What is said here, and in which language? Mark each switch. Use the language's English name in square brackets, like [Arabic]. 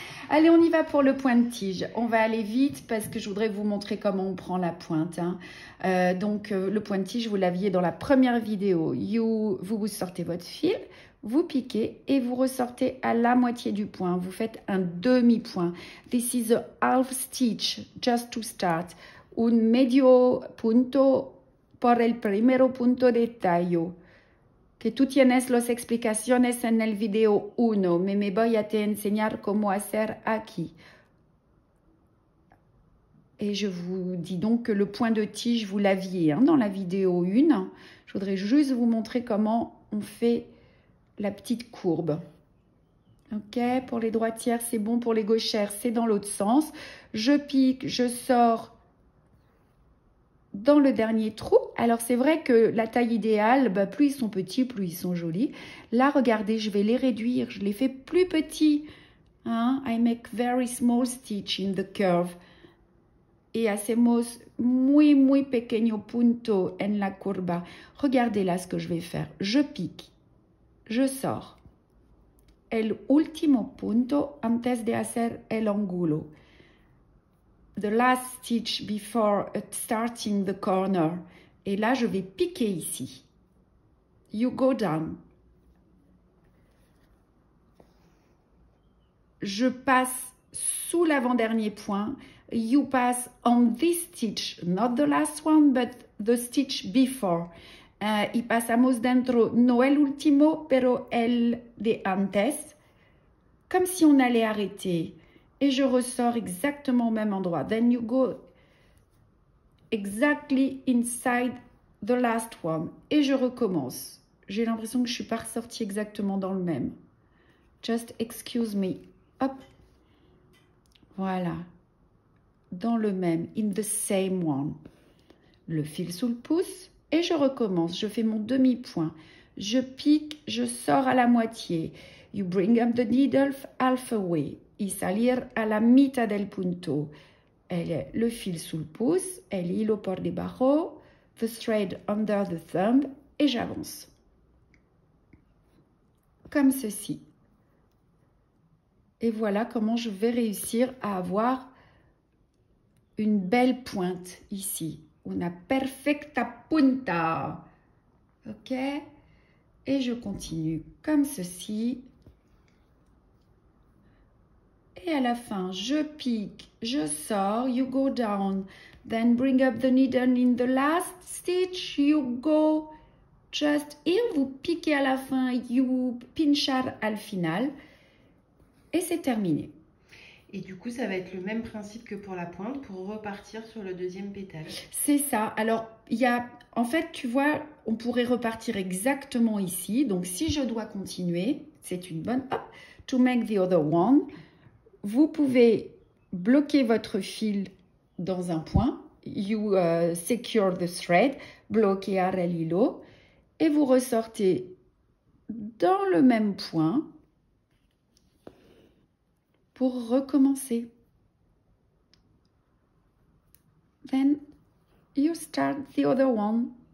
[French] Allez, on y va pour le point de tige. On va aller vite parce que je voudrais vous montrer comment on prend la pointe. Hein. Donc, le point de tige, vous l'aviez dans la première vidéo. Vous sortez votre fil, vous piquez et vous ressortez à la moitié du point. Vous faites un demi-point. [English] This is a half stitch, just to start. [Spanish] Un medio punto por el primero punto de tallo. Que tú tienes las explicaciones en el video 1, me voy a te enseñar cómo hacer aquí. [French] Et je vous dis donc que le point de tige, vous l'aviez hein, dans la vidéo 1. Je voudrais juste vous montrer comment on fait la petite courbe. Ok, pour les droitières, c'est bon. Pour les gauchères, c'est dans l'autre sens. Je pique, je sors dans le dernier trou. Alors, c'est vrai que la taille idéale, bah, plus ils sont petits, plus ils sont jolis. Là, regardez, je vais les réduire. Je les fais plus petits. Hein? [English] I make very small stitch in the curve. [Spanish] Et hacemos muy, muy pequeño punto en la curva. [French] Regardez là ce que je vais faire. Je pique. Je sors. [Spanish] El último punto antes de hacer el ángulo. [English] The last stitch before starting the corner. [French] Et là, je vais piquer ici. [English] You go down. [French] Je passe sous l'avant-dernier point. [English] You pass on this stitch, not the last one, but the stitch before. [Spanish] Y pasamos dentro, no el último, pero el de antes. [French] comme si on allait arrêter. Et je ressors exactement au même endroit. [English] Then you go exactly inside the last one. [French] Et je recommence. J'ai l'impression que je ne suis pas ressortie exactement dans le même. [English] Just excuse me. [French] Hop. Voilà. Dans le même. [English] In the same one. [French] Le fil sous le pouce. Et je recommence. Je fais mon demi-point. Je pique. Je sors à la moitié. [English] You bring up the needle halfway. [Spanish] Y salir a la mitad del punto. [French] Le fil sous le pouce. [Spanish] El hilo por debajo. [English] The thread under the thumb. [French] Et j'avance. Comme ceci. Et voilà comment je vais réussir à avoir une belle pointe ici. [Spanish] Una perfecta punta. Ok? [French] Et je continue comme ceci. Et à la fin, je pique, je sors, [English] you go down. Then bring up the needle in the last stitch, you go just in. [French] Vous piquez à la fin, you [Spanish] pinchar al final. [French] Et c'est terminé. Et du coup, ça va être le même principe que pour la pointe, pour repartir sur le deuxième pétale. C'est ça. Alors, il y a, en fait, tu vois, on pourrait repartir exactement ici. Donc, si je dois continuer, c'est une bonne... Hop, [English] to make the other one, [French] vous pouvez bloquer votre fil dans un point. [English] You secure the thread, [Spanish] bloquear el hilo. [French] Et vous ressortez dans le même point pour recommencer. [English] Then you start the other one.